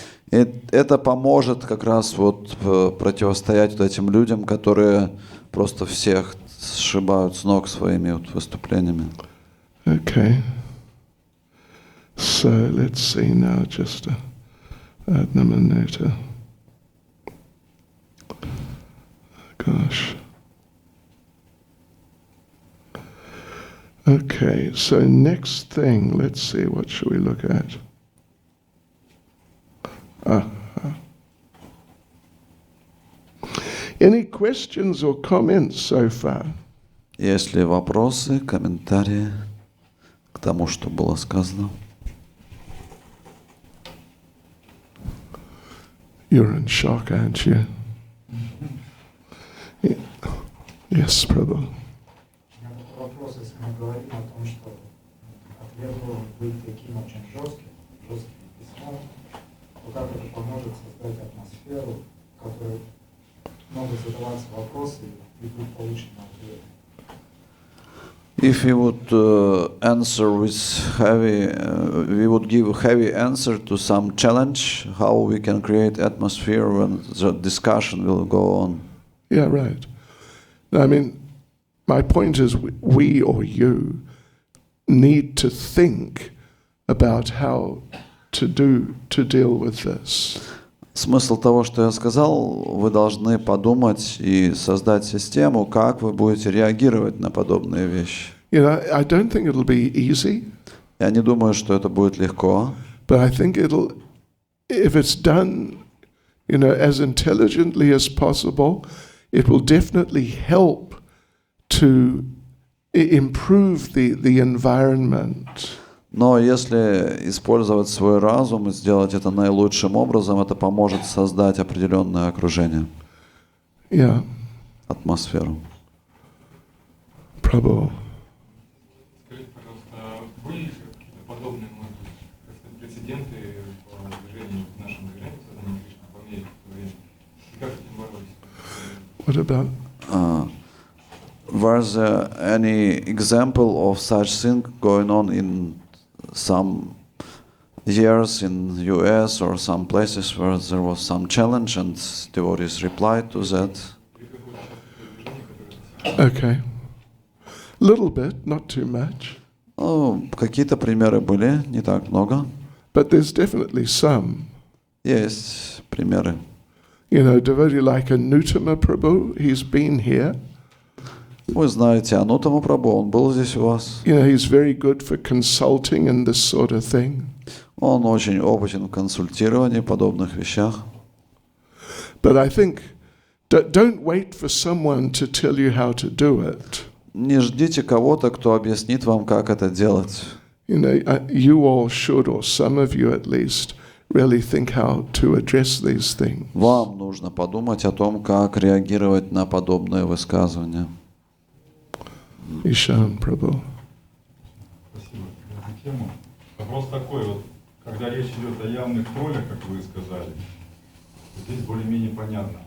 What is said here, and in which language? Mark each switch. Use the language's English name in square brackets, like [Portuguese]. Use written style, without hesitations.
[Russian] Это поможет как раз вот противостоять вот этим людям, которые просто всех сшибают с ног своими вот выступлениями. [English] Okay. So let's see now, just [Russian] одна минута. [English] Gosh. Okay, so next thing, let's see, what should we look at? Any questions or comments so far? [Russian] Есть ли вопросы, комментарии к тому, что было сказано? [English] You're in shock, aren't you? Yes, Prabhu. [Russian] Вопрос, если мы говорим о том, что ответ должен быть таким очень жестким письмом, то как это поможет создать атмосферу, в которой могут задаваться вопросы и будут получены ответы? [English] If we would answer with heavy, we would give a heavy answer to some challenge, how we can create atmosphere when the discussion will go on. Yeah, right. I mean, my point is we or you need to think about how to deal with this. [Russian] Смысл того, что я сказал, вы должны подумать и создать систему, как вы будете реагировать на подобные вещи. [English] You know, I don't think it'll be easy. [Russian] Я не думаю, что это будет легко. [English] But I think if it's done, as intelligently as possible, it will definitely help to improve the environment. [Russian] Но если использовать свой разум и сделать это наилучшим образом, это поможет создать определенное окружение, атмосферу. [English] Prabhu. [Russian] Скажите, пожалуйста, были ли какие-то подобные, может быть, прецеденты по движению в нашем движении, в создании Кришны, в Америке в то время? И как с этим боролись? [English] What about? Was there any example of such thing going on in some years in US or some places where there was some challenge and devotees replied to that? Okay. Little bit, not too much. [Russian] Ну, какие-то примеры были, не так много. [English] But there's definitely some. [Russian] Есть примеры. [English] Devotee like Anutama Prabhu, he's been here. [Russian] Вы знаете Анутама Прабху, он был здесь у вас. [English] He's very good for consulting and this sort of thing. [Russian] Он очень опытен в консультировании, подобных вещах. [English] But I think Don't wait for someone to tell you how to do it. [Russian] Не ждите кого-то, кто объяснит вам, как это делать. [English] You know, you all should, or some of you at least, really think how to address these things. [Russian] Вам нужно подумать о том, как реагировать на подобные высказывания. [English] Ishan Prabhu. [Russian] Спасибо за эту тему. Вопрос такой, вот, когда речь идет о явных троллях, как вы сказали, здесь более-менее понятно.